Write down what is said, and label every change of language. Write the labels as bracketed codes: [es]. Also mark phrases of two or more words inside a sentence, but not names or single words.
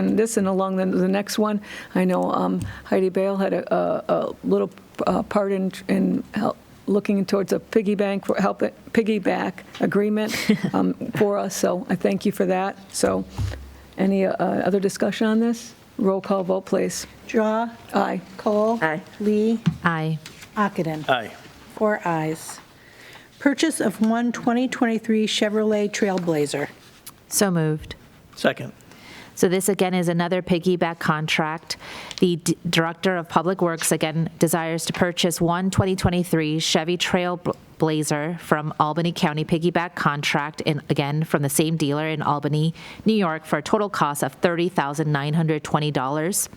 [en] And this, and along the next one, I know Heidi Bale had a little part in help looking towards a piggyback agreement for us, so I thank you for that. So any other discussion on this? Roll call vote, please. Drawe. Aye. Kohl. Aye. Lee. Aye. Ockenden. Aye. 4 ayes. Purchase of one 2023 Chevrolet Trailblazer. So moved. Second. So this, again, is another piggyback contract. The Director of Public Works, again, desires to purchase one 2023 Chevy Trailblazer from Albany County piggyback contract, and again, from the same dealer in Albany, New York, for a total cost of $30,920.